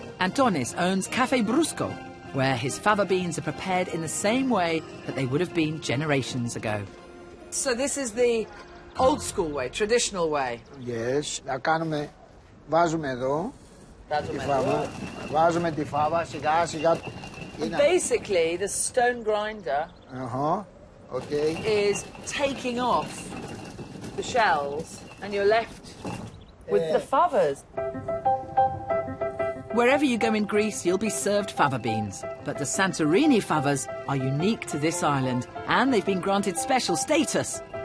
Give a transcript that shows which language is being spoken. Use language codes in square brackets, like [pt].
[en] Antonis owns Cafe Brusco, where his fava beans are prepared in the same way that they would have been generations ago. So this is the old school way, traditional way. Yes, [el] να κάνουμε, βάζουμε εδώ τη φάβα, βάζουμε τη φάβα σιγά σιγά. [en] Basically, the stone grinder okay. is taking off the shells and you're left with the favas. Wherever you go in Greece, you'll be served fava beans. But the Santorini favas are unique to this island, and they've been granted special status.